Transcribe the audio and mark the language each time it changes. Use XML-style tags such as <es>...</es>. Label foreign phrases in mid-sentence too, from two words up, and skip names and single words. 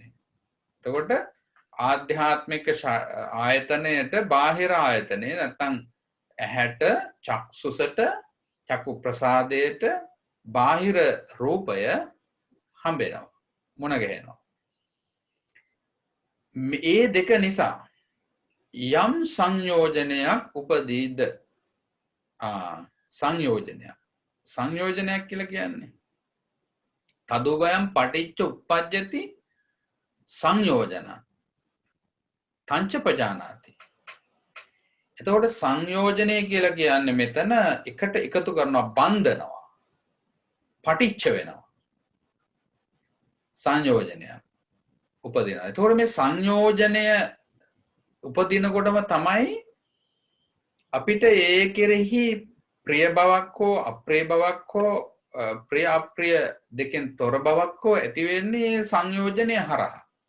<si>එතකොට ආධ්‍යාත්මික ආයතනයට බාහිර ආයතනය නැත්නම් ඇහැට, චක්සුසට, චක්කු ප්‍රසාදයට බාහිර රූපය හම්බෙනවා. මුණ ගැහෙනවා. මේ දෙක නිසා යම් සංයෝජනයක් උපදීද සංයෝජනයක් කියලා කියන්නේ</si> <pi>තදුබයම් පටිච්ච උප්පජ්ජති සංයෝජන තංච පජානාති.</pi> <si>එතකොට සංයෝජනය කියලා කියන්නේ මෙතන එකට එකතු කරනවා, බන්ධනවා, පටිච්ච වෙනවා. සංයෝජනය උපදිනවා. එතකොට මේ සංයෝජනය උපදිනකොටම තමයි අපිට ඒ කෙරෙහි ප්‍රිය බවක් හෝ අප්‍රිය බවක් හෝ ප්‍රිය අප්‍රිය දෙකෙන් තොර බවක් හෝ ඇති වෙන්නේ සංයෝජනය හරහා.</si>